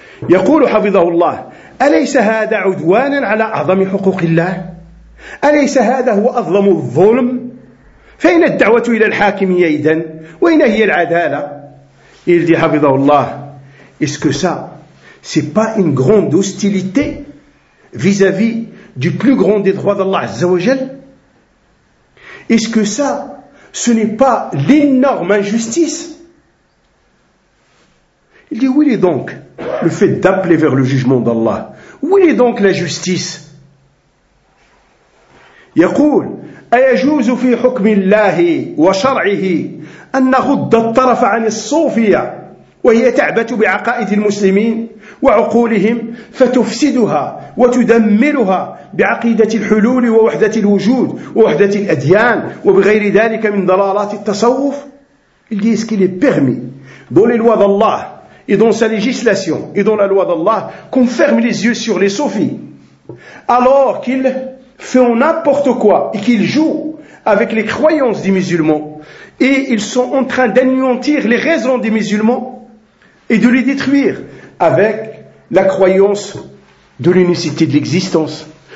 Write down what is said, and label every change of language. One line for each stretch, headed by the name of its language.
Arabic: يقول حفظه الله أليس هذا عدوانا على أعظم حقوق الله أليس هذا هو أظلم الظلم فإن الدعوة إلى الحاكمية إذن وإن هي العدالة
French: il dit حفظه الله est-ce que ça c'est pas une grande hostilité vis-à-vis du plus grand des droits d'Allah
Arabic: عز وجل
French: est-ce que ça ce n'est pas l'énorme injustice il dit oui donc le fait d'appeler vers le jugement d'Allah. Où est donc la justice ?
Arabic: يقول أيجوز في حكم الله وشرعه أن نرد الطرف عن الصوفية وهي تعبت بعقائد المسلمين وعقولهم فتفسدها وتدمرها بعقيدة الحلول ووحدة الوجود ووحدة الأديان وبغير ذلك من ضلالات التصوف.
French: Il dit est-ce qu'il est permis dans les lois d'Allah et dans sa législation, et dans la loi d'Allah, qu'on ferme les yeux sur les soufis, alors qu'ils font n'importe quoi, et qu'ils jouent avec les croyances des musulmans, et ils sont en train d'anéantir les raisons des musulmans, et de les détruire avec la croyance de l'unicité de l'existence,